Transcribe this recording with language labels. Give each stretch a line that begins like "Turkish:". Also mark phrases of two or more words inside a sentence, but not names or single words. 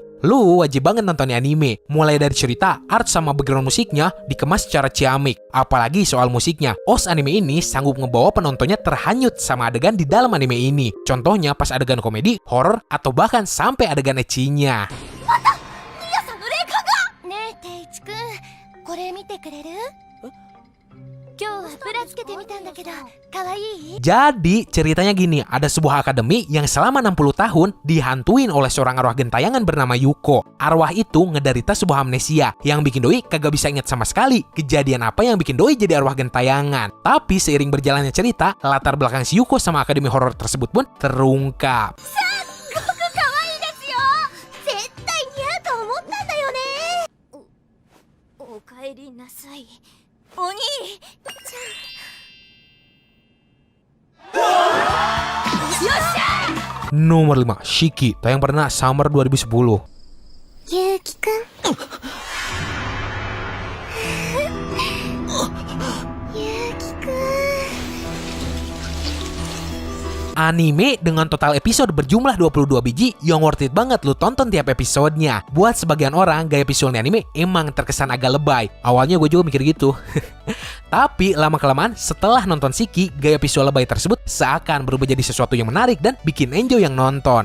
Indonesian: Lu wajib banget nonton anime. Mulai dari cerita, art sama background musiknya dikemas secara ciamik. Apalagi soal musiknya, OST anime ini sanggup ngebawa penontonnya terhanyut sama adegan di dalam anime ini. Contohnya pas adegan komedi, horor, atau bahkan sampai adegan ecchinya.
Japanese: 今日はブラつけてみたんだけど、かわいい?
Indonesian: Jadi ceritanya gini, ada sebuah akademi yang selama 60 tahun dihantuin oleh seorang arwah gentayangan bernama Yuko. Arwah itu ngederita sebuah amnesia yang bikin doi kagak bisa ingat sama sekali kejadian apa yang bikin doi jadi arwah gentayangan. Tapi seiring berjalannya cerita, latar belakang si Yuko sama akademi horor tersebut pun terungkap.
Japanese: おかえりなさい。お兄ちゃん。よっしゃ!
Indonesian: Nomor 5, Shiki, tayang perdana Summer 2010.
Japanese: ゆうきくん。ゆうきくん。
Indonesian: Anime dengan total episode berjumlah 22 biji yang
English: worth it
Indonesian: banget lu tonton tiap episodenya. Buat sebagian orang, gaya visualnya anime emang terkesan agak lebay. Awalnya gue juga mikir gitu. Tapi lama-kelamaan setelah nonton Shiki, gaya visual lebay tersebut seakan berubah jadi sesuatu yang menarik dan bikin enjoy yang nonton.